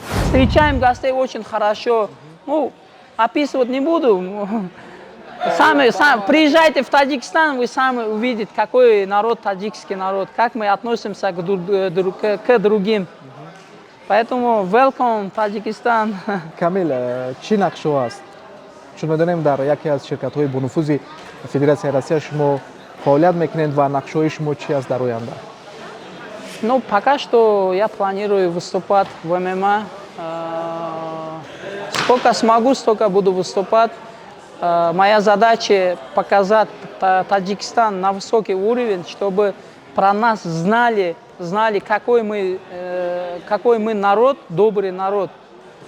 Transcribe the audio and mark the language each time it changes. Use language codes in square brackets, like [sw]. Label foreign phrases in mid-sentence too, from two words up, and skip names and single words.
[ru] Встречаем гостей очень хорошо. Ну, описывать не буду. Сами приезжайте в Таджикистан, вы сами увидите, какой народ таджикский народ, как мы относимся к другим. Поэтому welcome Таджикистан. [fa] کامل چی نقشه است؟ چون میدونیم در یکی از شرکت‌های با نفوذ فدراسیون روسیه شما فعالیت میکنید و نقشه شما چی است در آینده؟ [ru] Ну, пока что я планирую выступать в ММА. Сколько смогу, столько буду выступать. Моя задача показать Таджикистан на высокий уровень, чтобы про нас знали, какой мы народ, добрый народ.